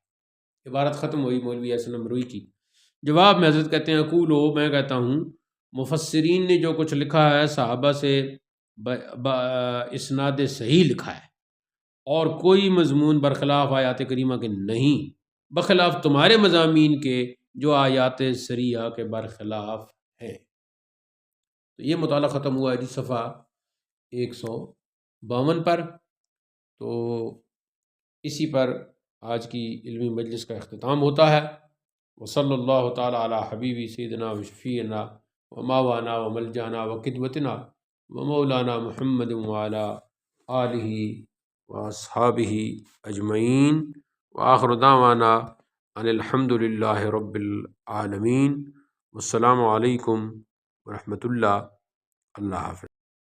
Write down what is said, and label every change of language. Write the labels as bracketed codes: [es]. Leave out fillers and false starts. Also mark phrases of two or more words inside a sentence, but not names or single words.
[ur] عبارت ختم ہوئی مولوی حسن امروئی کی. جواب میں حضرت کہتے ہیں اقولو، میں کہتا ہوں مفسرین نے جو کچھ لکھا ہے صحابہ سے اسناد صحیح لکھا ہے، اور کوئی مضمون برخلاف آیات کریمہ کے نہیں، بخلاف تمہارے مضامین کے جو آیات سریہ کے برخلاف ہیں. تو یہ مطالعہ ختم ہوا ہے جی صفحہ 152 پر. تو اسی پر آج کی علمی مجلس کا اختتام ہوتا ہے. [ar] وصلی اللہ تعالی علی حبیبی سیدنا و شفیعنا و ماوانا و ملجانا و قدوتنا و مولانا محمد وعلی آلہ و اصحابہ اجمعین وآخر دعوانا ان الحمد للہ رب العالمین. والسلام علیکم ورحمۃ اللہ. [ur] اللہ حافظ.